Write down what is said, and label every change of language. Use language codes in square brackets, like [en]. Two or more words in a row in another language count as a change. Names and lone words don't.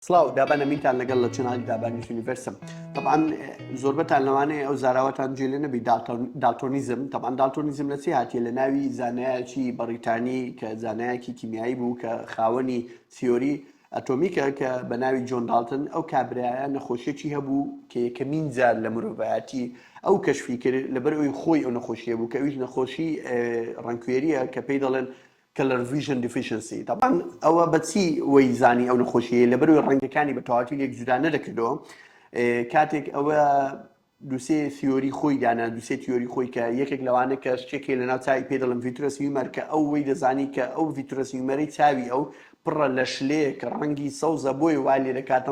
[ckb] سڵاو دابانەمیتان لەگەڵ لە چنالی دابانی یونیڤرسم طبعاً زۆربەتان لەوانەیە ئەو زاراوەتان جێ لێ نەبی دالتۆنیزم طبعاً دالتۆنیزم لە چی هاتیە لە ناوی زانایەکی بەریتانی کە زانایەکی کیمیایی بوو کە خاوەنی تیۆری ئەتۆمیکە کە بە ناوی جۆن دالتن ئەو کابرایە نەخۆشیەکی هەبوو کە یەکەمین جار لە مرۆڤایەتی ئەو کەشفی کرد لەبەر ئەوی خۆی ئەو نەخۆشیە بوو کە ئەویش نەخۆشی ڕەنگکوێریە کە پێی دەڵێن [en] color vision deficiency [ckb] طبعا ئەوە بەچی وەی زانی ئەو نەخۆشیە لەبەرەوەی ڕەنگەکانی بە تەواوی لێک جودا نەدەکردەوە کاتێک ئەوە دووسێ تیۆری خۆی دانا دووسێ تیۆری خۆی کە یەکێک لەوانە کە شتێکی لەناو چاوی پێ دەڵم [en] vitreous humor [ckb] کە ئەو وەی دەزانی کە ئەو [en] vitreous humor [ckb] چاوی ئەو پڕە لە شلەیە کە ڕەنگی سەوزە بۆی وا لێ دەکاتن